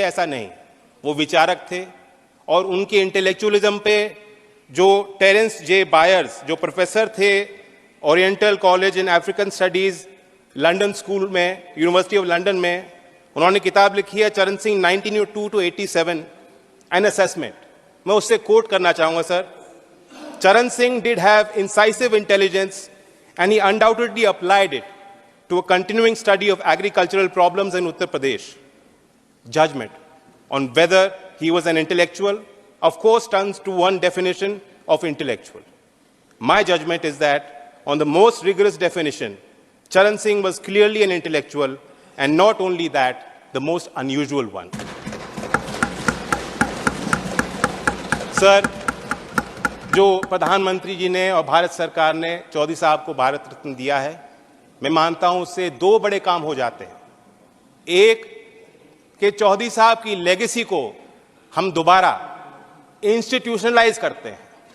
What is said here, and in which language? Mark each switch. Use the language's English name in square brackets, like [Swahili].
[Hindi] ऐसा नहीं, वो विचारक थे और उनके इंटेलेक्चुअलिज्म पे जो टेरेंस जे बायर्स, जो प्रोफेसर थे oriental college in African studies London school में, यूनिवर्सिटी ऑफ लंदन में, उन्होंने किताब लिखी है चरण सिंह 1902 to 87, [English] an assessment. [Hindi] मैं उससे कोट करना चाहूंगा sir. [English] Charan Singh did have incisive intelligence and he undoubtedly applied it to a continuing study of agricultural problems in Uttar Pradesh. Judgment on whether he was an intellectual, of course, turns to one definition of intellectual. My judgment is that on the most rigorous definition, Charan Singh was clearly an intellectual, and not only that, the most unusual one. [Hindi] Sir, जो प्रधानमंत्री जी ने और भारत सरकार ने चौधरी साहब को भारत रत्न दिया है, मैं मानता हूं उससे दो बड़े काम हो जाते हैं. एक कि चौधरी साहब की लेगेसी को हम दोबारा इंस्टीट्यूशनलाइज करते हैं.